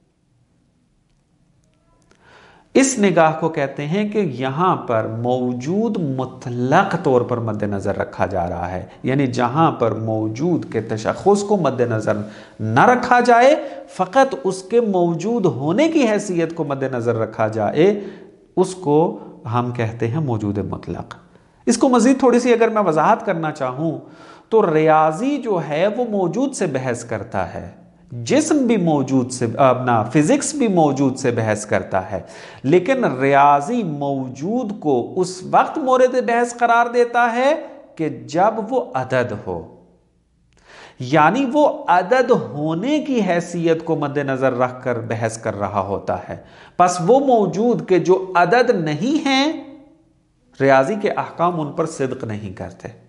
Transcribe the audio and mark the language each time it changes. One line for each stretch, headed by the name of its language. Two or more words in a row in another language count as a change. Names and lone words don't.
Urdu: اس نگاہ کو کہتے ہیں کہ یہاں پر موجود مطلق طور پر مد نظر رکھا جا رہا ہے، یعنی جہاں پر موجود کے تشخص کو مد نظر نہ رکھا جائے، فقط اس کے موجود ہونے کی حیثیت کو مد نظر رکھا جائے، اس کو ہم کہتے ہیں موجود مطلق۔ اس کو مزید تھوڑی سی اگر میں وضاحت کرنا چاہوں تو ریاضی جو ہے وہ موجود سے بحث کرتا ہے، جسم بھی موجود سے، اپنا فزکس بھی موجود سے بحث کرتا ہے، لیکن ریاضی موجود کو اس وقت مورد بحث قرار دیتا ہے کہ جب وہ عدد ہو، یعنی وہ عدد ہونے کی حیثیت کو مد نظر رکھ کر بحث کر رہا ہوتا ہے۔ پس وہ موجود کے جو عدد نہیں ہیں، ریاضی کے احکام ان پر صدق نہیں کرتے۔